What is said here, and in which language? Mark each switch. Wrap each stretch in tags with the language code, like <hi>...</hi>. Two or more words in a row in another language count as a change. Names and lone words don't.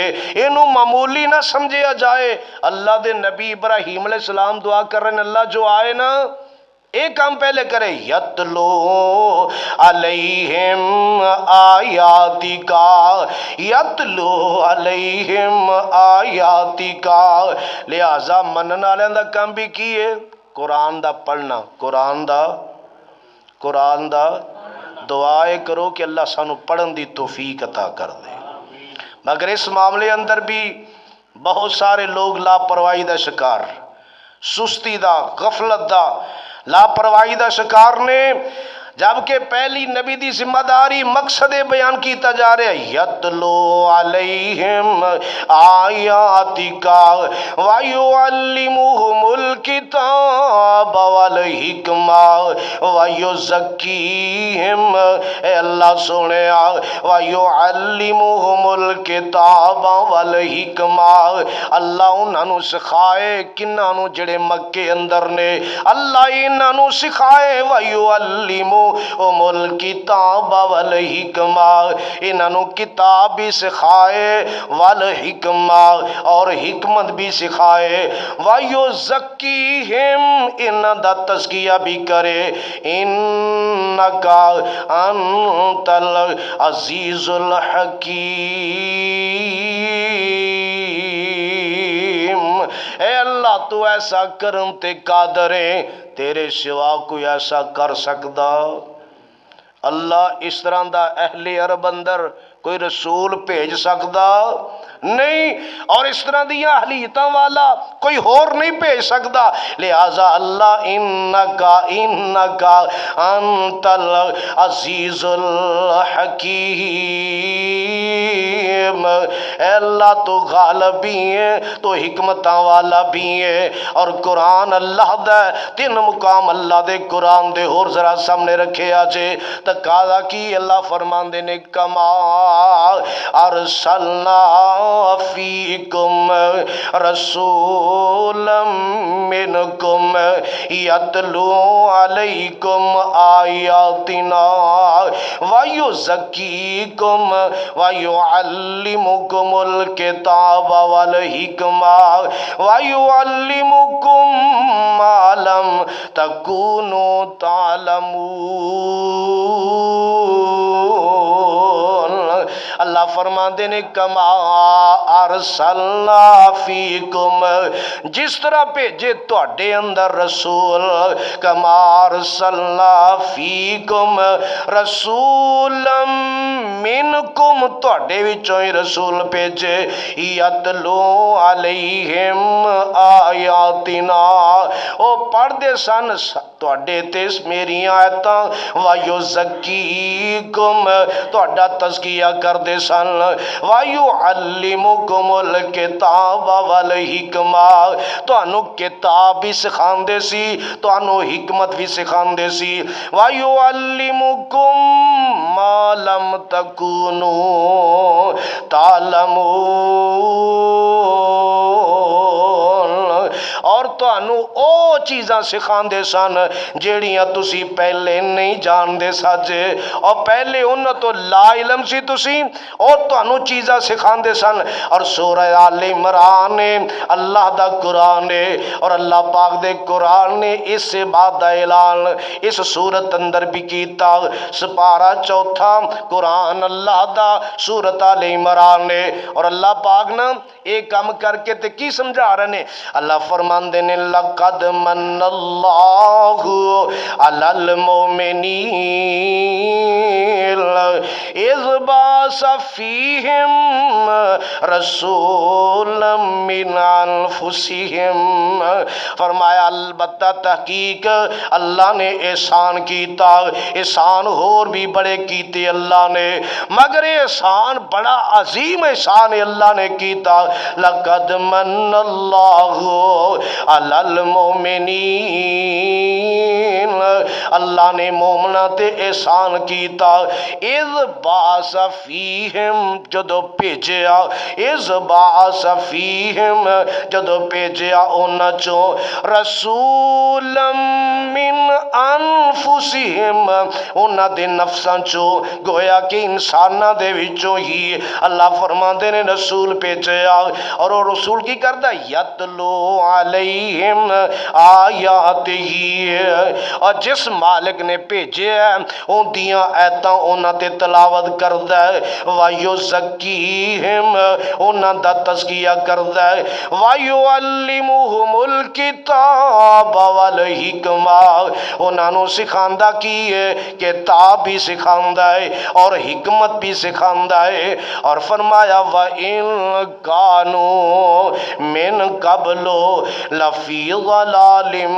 <pa>اینوں معمولی نہ سمجھیا جائے۔ اللہ دے نبی ابراہیم علیہ السلام دعا کر رہے ہیں، اللہ جو آئے نا ایک کام پہلے کرے،</pa> <ar>یتلو علیہم آیاتی کا، یتلو علیہم آیاتی کا۔</ar> <pa>لہذا منن والوں دا کام بھی کی ہے؟ قرآن دا پڑھنا، قرآن دا دعائے کرو کہ اللہ سانو پڑھن دی توفیق عطا کر دے۔ مگر اس معاملے اندر بھی بہت سارے لوگ لاپرواہی دا شکار، سستی دا، غفلت دا، لاپرواہی دا شکار نے، جبکہ پہلی نبی دی ذمہ داری مقصد بیان کیتا جا رہا ہے،</pa> <ar>یتلو علیہم آیاتکا ویعلمہم الکتاب والحکمہ</ar> <pa>ویزکیہم، اے اللہ سنیا،</pa> <ar>ویعلمہم الکتاب والحکمہ،</ar> <pa>اللہ انہاں نوں سکھائے، کنہاں نوں جڑے مکے اندر نے، اللہ انہاں نوں سکھائے،</pa> <ar>ویعلمہم الکتاب والحکمہ،</ar> <pa>انہاں نوں کتاب بھی سکھائے، والحکمہ اور حکمت بھی سکھائے، وَيُزَكِّيهِمْ انہاں دا تزکیہ بھی کرے،</pa> <ar>اِنَّكَ أَنْتَ الْعَزِيزُ الْحَكِيمُ۔</ar> <pa>اے اللہ تو ایسا کرم تے قادر ہے، تیرے سوا کوئی ایسا کر سکدا؟ اللہ اس طرح دا اہل عرب اندر کوئی رسول بھیج سکدا نہیں، اور اس طرح دیا اہلیتاں والا کوئی اور نہیں بھیج سکدا۔ لہذا اللہ</pa> <ar>انکا انت العزیز الحکیم،</ar> <pa>اے اللہ تو غالب بھی ہے، تو حکمتاں والا بھی ہے۔ اور قرآن اللہ دا تین مقام اللہ دے قرآن دے اور ذرا سامنے رکھے آجے، تقاضا کی اللہ فرماندے نے، کما</pa> <ar>ارسلنا فیکم رسولا منکم یتلو علیکم آیاتنا ویزکیکم ویعلمکم الکتاب والحکمہ ویعلمکم ما لم تکونوا تعلمون۔</ar> <pa>اللہ فرماندے نے،</pa> <ar>کما ارسلنا فیکم،</ar> <pa>جس طرح بھیجے تواڈے اندر رسول،</pa> <ar>کما ارسلنا فیکم رسولا منکم،</ar> <pa>تواڈے وچوں ہی رسول بھیجے،</pa> <ar>یتلو علیہم آیاتنا،</ar> <pa>او پڑھ دے سن تواڈے تے میری آیتاں، وَيُزَكِّيكُمْ، تواڈا تزکیہ کر دے سن،</pa> <ar>وَيُعَلِّمُكُمُ الْكِتَابَ وَالْحِکْمَةَ،</ar> <pa>تانوں کتاب بھی سکھاندے سی، تانوں حکمت بھی سکھاندے سی،</pa> <ar>وَيُعَلِّمُكُمْ مَا لَمْ تَكُونُوا تعلمون،</ar> <pa>اور ਤੁਹਾਨੂੰ ਉਹ ਚੀਜ਼ਾਂ ਸਿਖਾਉਂਦੇ ਸਨ ਜਿਹੜੀਆਂ ਤੁਸੀਂ ਪਹਿਲੇ ਨਹੀਂ ਜਾਣਦੇ ਸਾਜੇ, ਔਰ ਪਹਿਲੇ ਉਹਨਾਂ ਤੋਂ ਲਾ ਇਲਮ ਸੀ ਤੁਸੀਂ, ਔਰ ਤੁਹਾਨੂੰ ਚੀਜ਼ਾਂ ਸਿਖਾਉਂਦੇ ਸਨ। اور سورہ آل عمران اللہ دا قرآن ہے، اور اللہ پاک دے قرآن نے اس سے بعد دا اعلان اس سورت اندر بھی کیتا۔ سپارہ چوتھا قرآن اللہ دا سورت آل عمران نے، اور اللہ پاک نا ایک کام کر کے تے کی سمجھا رہے نے، اللہ فرماندے نے</pa> <ar>لَقَدْ مَنَّ اللَّهُ عَلَى الْمُؤْمِنِينَ إِذْ بَعَثَ فِيهِمْ رسولا من انفسہم،</ar> <pa>فرمایا البتہ تحقیق اللہ نے احسان کیتا، احسان اور بھی بڑے کیتے اللہ نے، مگر احسان بڑا عظیم احسان اللہ نے کیتا۔</pa> <ar>لقد من اللہ علی المؤمنین،</ar> <pa>اللہ نے مومنہ تے احسان کیتا،</pa> <ar>اذ بعث فیہم</ar> <pa>جدو بھیجیا،</pa> <ar>اذ بعث فیہم</ar> <pa>جدو بھیجیا انہاں چوں</pa> <ar>رسولا من انفسہم،</ar> <pa>انہاں دے نفساں چوں، گویا کہ انساناں دے وچوں ہی اللہ فرماندے نے رسول بھیجیا، اور وہ رسول کی کردا</pa> <ar>یتلو علیہم آیاتہ،</ar> <pa>اور جس مالک نے بھیجیا ان دیاں ایتاں انہاں تے تلاوت کردا ہے، وَيُزَكِّيهِمْ انہاں دا تزکیہ کردا ہے،</pa> <ar>وَيُعَلِّمُهُمُ الْكِتَابَ وَالْحِکْمَةَ</ar> <pa>انہاں نو سکھاندا کی ہے، کتاب بھی سکھاندا ہے اور حکمت بھی سکھاندا ہے، اور فرمایا</pa> <ar>وَإِن كَانُوا مِن قَبْلُ لَفِي ضَلَالٍ</ar>